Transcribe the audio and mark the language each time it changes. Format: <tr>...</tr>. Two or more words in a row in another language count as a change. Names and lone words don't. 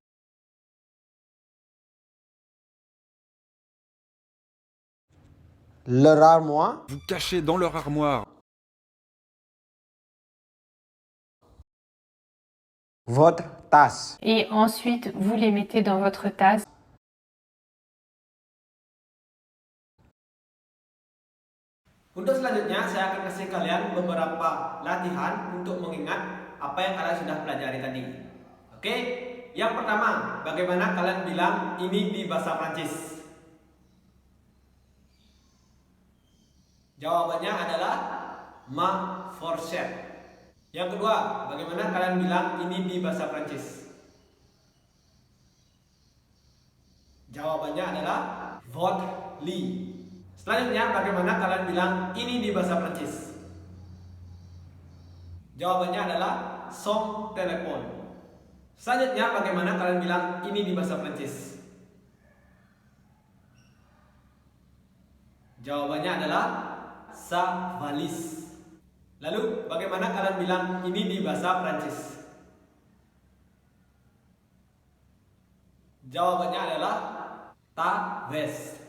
<fr>Leur armoire. Vous cachez dans leur armoire. Votre tasse. Et ensuite, vous les mettez dans votre tasse.</fr> <id>Untuk selanjutnya, saya akan kasih kalian beberapa latihan untuk mengingat apa yang kalian sudah pelajari tadi. Oke, yang pertama, bagaimana kalian bilang ini di bahasa Prancis? Jawabannya adalah</id> <fr>ma fourchette.</fr> <id>Yang kedua, bagaimana kalian bilang ini di bahasa Prancis? Jawabannya adalah</id> <fr>votre lit.</fr> <id>Selanjutnya, bagaimana kalian bilang ini di bahasa Prancis? Jawabannya adalah</id> <fr>son téléphone.</fr> <id>Selanjutnya, bagaimana kalian bilang ini di bahasa Prancis? Jawabannya adalah</id> <fr>sa valise.</fr> <id>Lalu, bagaimana kalian bilang ini di bahasa Prancis? Jawabannya adalah</id> <fr>ta veste.</fr>